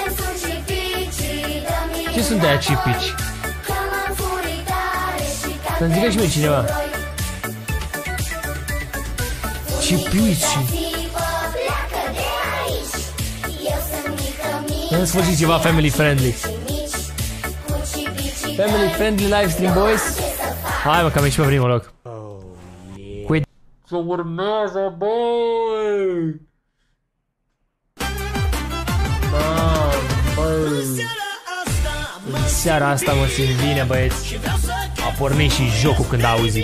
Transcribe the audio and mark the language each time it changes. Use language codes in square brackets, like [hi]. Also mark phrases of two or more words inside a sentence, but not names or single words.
[ro] Ce sunt de-aia cipici? Să-mi zică și mie cineva. Cipici. În sfârșit ceva [en] family friendly. Family friendly live stream, boys. [ro] Hai mă, că am ieșit pe primul loc. Ce urmează, băi! În seara asta mă simt bine, băieți. A pornit și jocul când auzi.